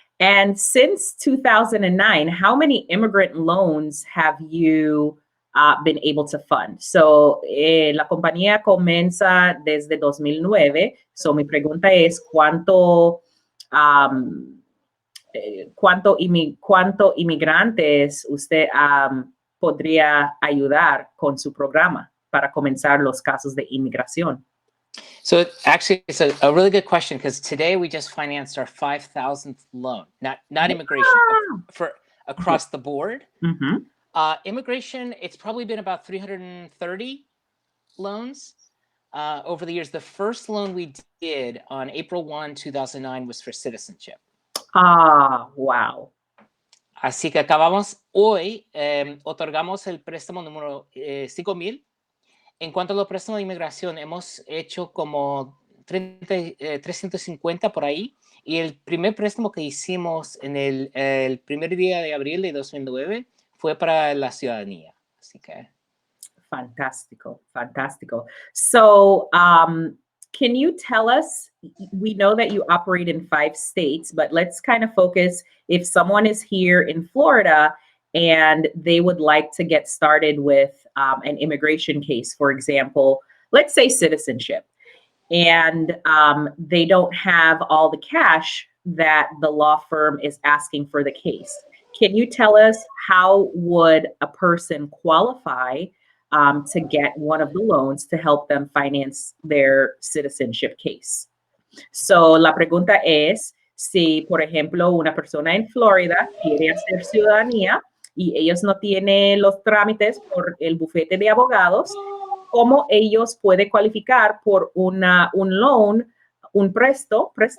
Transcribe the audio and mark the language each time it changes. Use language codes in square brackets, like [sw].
[en] And since 2009, how many immigrant loans have you been able to fund? [es] So, la compañía comienza desde 2009. So, mi pregunta es, ¿cuánto inmigrantes usted podría ayudar con su programa para comenzar los casos de inmigración? [en] So actually, it's a really good question because today we just financed our 5,000th loan, not immigration, for across the board. Immigration, it's probably been about 330 loans. over the years. The first loan we did on April 1, 2009 was for citizenship. Ah, wow. [es] Así que acabamos hoy, otorgamos el préstamo número 5,000. En cuanto a los préstamos de inmigración, hemos hecho como 350 por ahí. Y el primer préstamo que hicimos en el primer día de abril de 2009 fue para la ciudadanía. Así que... Fantastico, fantastico. [en] So, can you tell us, we know that you operate in 5 states, but let's kind of focus if someone is here in Florida and they would like to get started with an immigration case, for example, let's say citizenship, and they don't have all the cash that the law firm is asking for the case. Can you tell us how would a person qualify to get one of the loans to help them finance their citizenship case? [es] So, la pregunta es, si, por ejemplo, una persona en Florida quiere hacer ciudadanía y ellos no tienen los trámites por el bufete de abogados, ¿cómo ellos pueden cualificar por un loan, un préstamo?